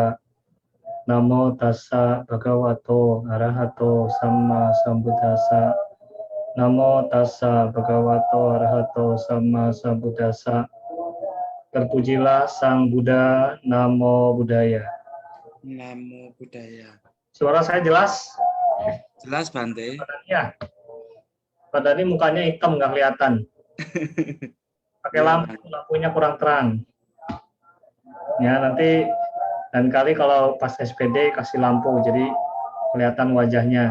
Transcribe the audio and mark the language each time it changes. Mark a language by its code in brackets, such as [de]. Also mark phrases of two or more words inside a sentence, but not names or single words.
[pi] Namo tassa bhagavato arahato samma sambuddhassa. Namo tassa bhagavato arahato samma sambuddhassa. [id] Terpujilah Sang Buddha, [pi] Namo Buddhaya. Namo Buddhaya. [id] Suara saya jelas? Jelas, Bante? Ya. Pada ini mukanya hitam, nggak kelihatan. Pakai lampu, lampunya kurang terang. Ya, nanti dan kali kalau pas SPD kasih lampu, jadi kelihatan wajahnya.